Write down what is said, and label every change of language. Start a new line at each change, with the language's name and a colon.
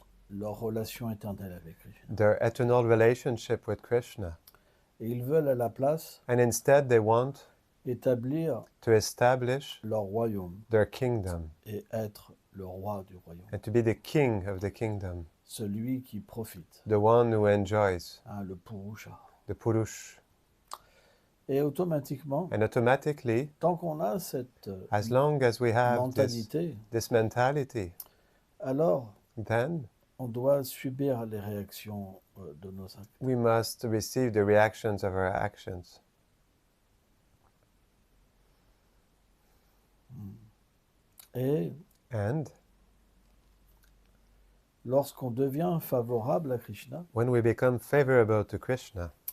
French: leur relation éternelle avec Krishna.
English: their eternal relationship with Krishna.
French: Et ils veulent à la place
English: And instead they want
French: établir
English: to establish
French: leur royaume
English: their kingdom
French: et être le roi du royaume,
English: and to be the king of the kingdom,
French: celui qui profite,
English: the one who enjoys,
French: le Purusha.
English: the Purush.
French: Et automatiquement,
English: And automatically,
French: tant qu'on a cette
English: as long as we have
French: mentalité,
English: this mentality,
French: alors
English: then
French: on doit subir les réactions de nos actes.
English: we must receive the reactions of our actions.
French: Et
English: And
French: lorsqu'on devient favorable à Krishna,
English: when we become favorable to Krishna,